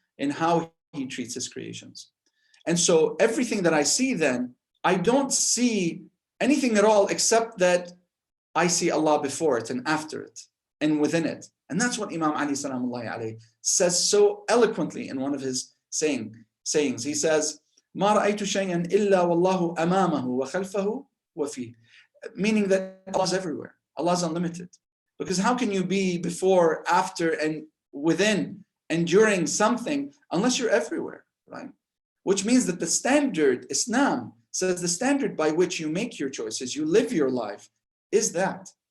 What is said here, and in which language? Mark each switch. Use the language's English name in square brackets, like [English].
[English] In how He treats His creations. And so everything that I see then, I don't see anything at all except that I see Allah before it and after it and within it. And that's what Imam Ali salamullahi alayhi says so eloquently in one of his sayings. [Arabic] He says, مَا رَأَيْتُ شَيْئًا إِلَّا وَاللَّهُ أَمَامَهُ وَخَلْفَهُ وَفِيهِ. [English] Meaning that Allah's everywhere. Allah's unlimited. Because how can you be before, after, and within and during something unless you're everywhere, right? Which means that the standard, Islam says the standard by which you make your choices, you live your life, is that.